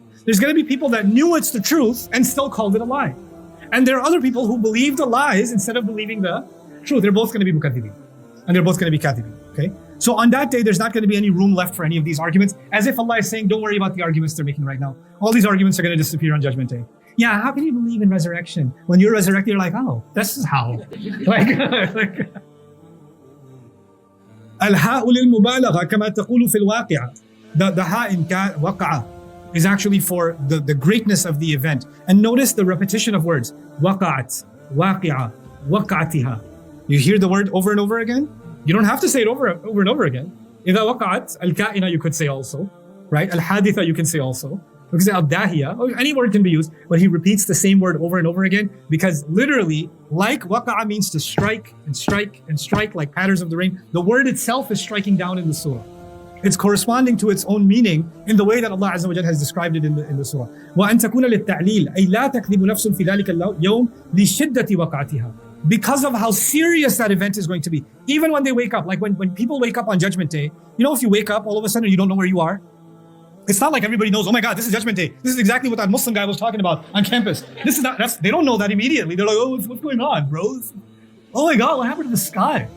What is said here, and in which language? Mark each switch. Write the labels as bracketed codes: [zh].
[en] There's going to be people that knew it's the truth and still called it a lie. And there are other people who believe the lies instead of believing the truth. They're both going to be mukadhibin. And they're both going to be kadhibin. Okay? So on that day, there's not going to be any room left for any of these arguments, as if Allah is saying, don't worry about the arguments they're making right now. All these arguments are going to disappear on Judgment Day. Yeah, how can you believe in resurrection? When you're resurrected, you're like, oh, this is how. like [ar] الهاء للمبالغة كما تقول في الواقعة. [en] The ha in waqa'ah is actually for the greatness of the event. And notice the repetition of words. Waqa'at, waqi'ah, waqa'atiha. You hear the word over and over again? You don't have to say it over and over again. [ar] إذا وقعت الكائنة [en] you could say also, right? الحادثة you can say also. You can say الداهية, or any word can be used, but he repeats the same word over and over again because literally, like waqa'a means to strike and strike and strike like patterns of the rain, the word itself is striking down in the surah. It's corresponding to its own meaning in the way that Allah Azza wa Jalla has described it in the surah. [ar] وَأَن تَكُونَ لِلتَّعْلِيلِ أي لا تَكْذِبُ نَفْسٌ فِي ذَلِكَ اليوم لِشِدَّةِ وَقَعَتِهَا. [en] Because of how serious that event is going to be. Even when they wake up, like when people wake up on Judgment Day, you know, if you wake up all of a sudden you don't know where you are, it's not like everybody knows, oh my God, this is Judgment Day. This is exactly what that Muslim guy was talking about on campus. This is not, they don't know that immediately. They're like, oh, what's going on, bro? Oh my God, what happened to the sky?